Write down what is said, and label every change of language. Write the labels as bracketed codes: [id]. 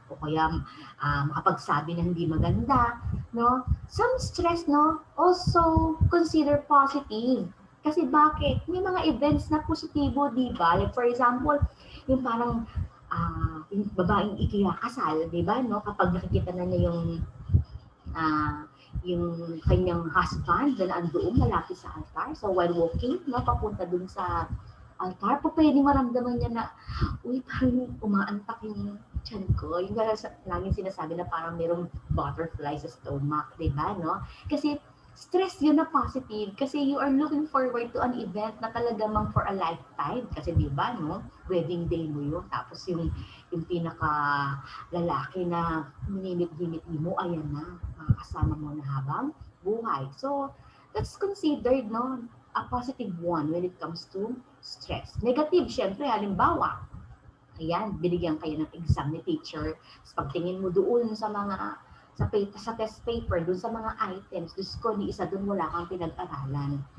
[tl] O kaya makapagsabi ng hindi maganda, no? [en] Some stress, no, also consider positive. [tl] Kasi bakit? May mga events na positibo, di ba? [en] Like for example, [tl] yung parang yung babaeng ikakasal, di ba, no? Kapag nakikita na niya yung kanyang husband na andoon malapit sa altar. [en] So while walking, [tl] no, papunta dun sa altar, pwedeng maramdaman niya na, uy, parang umaantak yung tiyan ko. Yung laging sinasabi na parang mayroong butterfly sa stomach, di ba, no? Kasi stress yun na positive kasi [en] you are looking forward to an event [tl] na talagamang [en] for a lifetime. [tl] Kasi di ba, no? Wedding day mo yun. Tapos yung pinaka lalaki na minimit-himit mo, ayan na, makakasama mo na habang buhay. [en] So, that's considered, no, a positive one when it comes to stress. [tl] Negative, syempre, halimbawa, ayan, binigyan kayo ng exam ni teacher, sa pagtingin mo doon sa mga sa test paper, doon sa mga items, Diyos ko, ni isa doon wala kang pinag-aralan.